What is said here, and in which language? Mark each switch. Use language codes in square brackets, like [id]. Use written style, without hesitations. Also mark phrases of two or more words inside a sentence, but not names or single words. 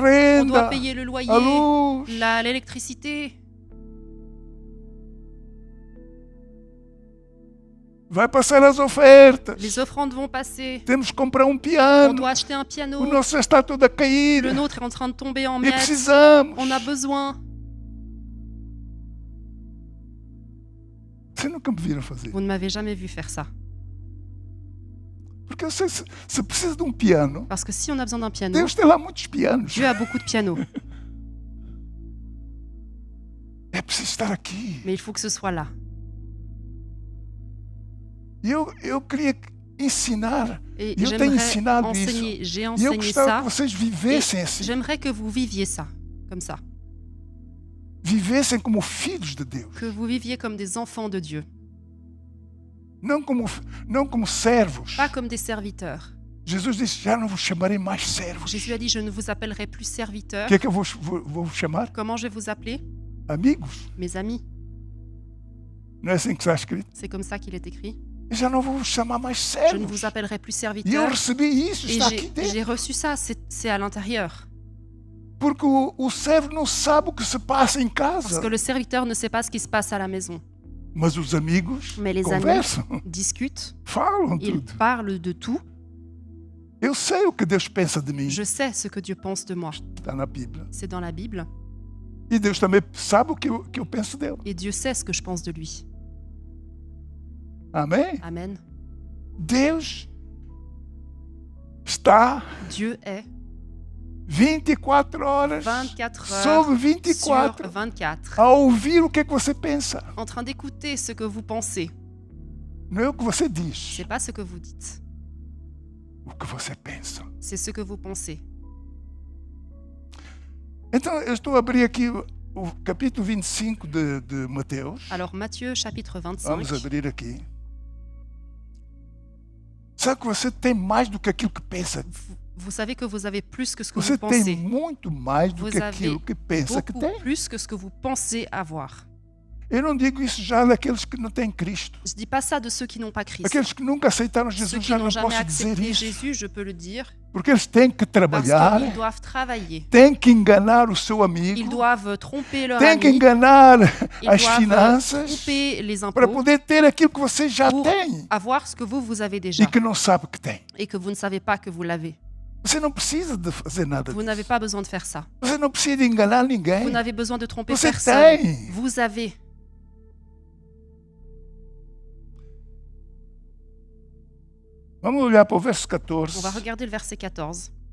[fr] frères, on doit [pt] renda, [fr] payer le loyer, [pt] a luz, [fr] l'électricité. [pt] vai passar as ofertas, [fr] Les offrandes vont passer. [pt] temos que comprar [fr] On [pt] piano, [fr] doit acheter un piano. [pt] o nosso já está todo a cair [fr] Le nôtre est en train de tomber en [pt] e [fr] miettes. [pt] precisamos. [fr] On a besoin. [pt] Vocês nunca me viram fazer. [fr] Vous ne m'avez jamais vu faire ça. [pt] Porque eu sei, se precisa de piano, [fr] Parce que si on a besoin d'un piano, [pt] Deus tem lá muitos pianos. [fr] Dieu a beaucoup de pianos. [pt] É preciso estar aqui. [fr] Mais il faut que ce soit là. [pt] E eu queria ensinar, [fr] Et [pt] e eu tenho [fr] j'aimerais [pt] ensinado isso. [fr] enseigner. J'ai [pt] E eu [fr] enseigné [pt] gostava [fr] ça. [pt] que vocês vivessem assim. [fr] J'aimerais que vous viviez ça, comme ça. [pt] Vivessem como filhos de Deus. [fr] Que vous viviez comme des enfants de Dieu. [pt] Não como servos. [fr] Pas comme des serviteurs. [pt] Jesus disse, já não vos chamarei mais servos. [fr] Jésus a dit, je ne vous appellerai plus serviteurs. [pt] O que é que eu vou vos chamar? [fr] Comment je vais vous appeler? [pt] Amigos. [fr] Mes amis. [pt] Não é assim que está escrito? [fr] C'est comme ça qu'il est écrit. [pt] Eu já não vou vos chamar mais [fr] Je ne [pt] servos. [fr] vous appellerai plus [pt] E eu [fr] serviteurs. [pt] recebi isso, [fr] Et [pt] está aqui dentro. [fr] j'ai reçu ça, c'est à l'intérieur. [pt] Porque o servo não sabe o que se passa em [fr] Parce [pt] casa. [fr] que le serviteur ne sait pas ce qui se passe à la maison. [pt] Mas os amigos [fr] Mais les [pt] conversam, [fr] amis discutent, [pt] falam [fr] ils [pt] tudo. [fr] parlent de tout. [pt] Eu sei o que Deus pensa de mim. [fr] Je sais ce que Dieu pense de moi. [pt] Está na Bíblia. [fr] C'est dans la Bible. [pt] E Deus também sabe o que eu penso dele. [fr] Et Dieu sait ce que je pense de lui. [pt] Amém? [fr] Amen. [pt] Deus está [fr] Dieu est [pt] 24 horas [fr] 24 [pt] sobre [fr] heures [pt] 24 [fr] sur 24 [pt] a ouvir o que é que você pensa. [fr] en train d'écouter ce que vous pensez. [pt] Não é o que você diz, [fr] C'est pas ce que vous dites, [pt] o que você pensa. [fr] c'est ce que vous pensez. [pt] Então, eu estou a abrir aqui o capítulo 25 de Mateus. [fr] Alors Matthieu chapitre [pt] Vamos [fr] 25, [pt] abrir aqui. Sabe que você tem mais do que aquilo que pensa. [fr] vous savez que vous avez plus que ce que [pt] Você [fr] vous [pt] tem [fr] pensez. [pt] muito mais do [fr] Vous [pt] que [fr] avez [pt] aquilo que pensa que [fr] Beaucoup [pt] tem. [fr] plus que ce que vous pensez avoir. [pt] Eu não digo isso já daqueles que não têm Cristo. [fr] Je dis pas ça de ceux qui n'ont pas Christ. [pt] Aqueles que nunca aceitaram [fr] Ceux [pt] Jesus, [fr] qui [pt] já [fr] n'ont [pt] não [fr] jamais [pt] posso dizer [fr] accepté [pt] isso. [fr] Jésus, je peux le dire, [pt] Porque eles têm que [fr] parce [pt] trabalhar, [fr] qu'ils doivent travailler. [pt] têm que enganar o seu [fr] Ils [pt] amigo, [fr] doivent tromper leur [pt] têm que [fr] ami. [pt] enganar [fr] Ils [pt] as [fr] doivent [pt] finanças [fr] tromper les [pt] para [fr] impôts [pt] poder ter aquilo que você já [fr] pour [pt] tem [fr] avoir ce que vous avez déjà [pt] e que não sabe que tem. [fr] et que vous ne savez pas que vous l'avez. [pt] Você não precisa de fazer nada [fr] Vous n'avez [pt] disso. [fr] pas besoin de faire ça. [pt] Você não precisa de enganar ninguém. [fr] Vous n'avez besoin de tromper [pt] Você [fr] personne. [pt] tem. [fr] Vous avez. [pt] Vamos olhar para o verso [fr] On [pt] 14. [fr] va regarder le verset 14.